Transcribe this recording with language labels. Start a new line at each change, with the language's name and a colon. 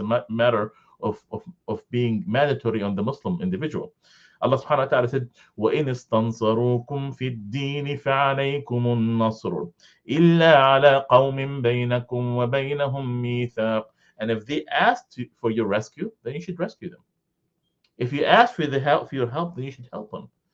English: It's a matter of being mandatory on the Muslim individual. Allah subhanahu wa ta'ala said,
Arabic: وَإِنِ اسْتَنصَرُوكُمْ فِي الدِّينِ فَعَلَيْكُمُ النَّصْرُ إِلَّا عَلَىٰ قَوْمٍ بَيْنَكُمْ وَبَيْنَهُمْ مِيثَاقٌ.
English: And if they ask for your rescue, then you should rescue them. If you ask for your help, then you should help them.